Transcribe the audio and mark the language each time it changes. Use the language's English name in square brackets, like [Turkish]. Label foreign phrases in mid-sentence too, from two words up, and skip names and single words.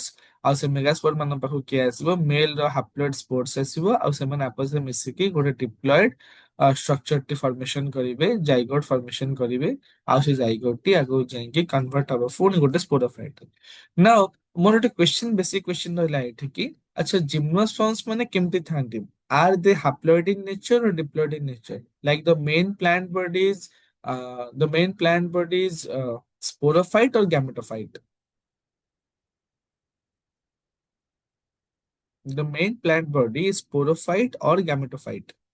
[Odia] ଆଉ ସେ [English] mega sport [Odia] ମାନଙ୍କ ପାଖକୁ କିଏ ଆସିବ, ମେଲ ର [English] haploid sports [Odia] ଆସିବ, ଆଉ ସେମାନେ ଆପସରେ ମିଶିକି ଗୋଟେ [English] diploid structure [Odia] ଟି ଫର୍ମେସନ କରିବେ, [English] zygote formation [Odia] କରିବେ। ଆଉ ସେ ଜାଇଗୋଟ ଟି ଆଗକୁ ଯାଇକି କନଭର୍ଟ ହବ ପୁଣି ଗୋଟେ ସ୍ପୋରୋଫାଇଟ। ନାଉ ମୋର ଗୋଟେ କ୍ୱେଶ୍ଚନ, [English] basic question [Odia] ରହିଲା ଏଠି କି ଆଚ୍ଛା ଜିମ୍ନୋସ୍ପର୍ମ୍ସ ମାନେ କେମିତି ଥାନ୍ତି? [English] Are they haploid in nature or diploid in nature? Like the main plant body is sporophyte or gametophyte? The main plant body is sporophyte or gametophyte?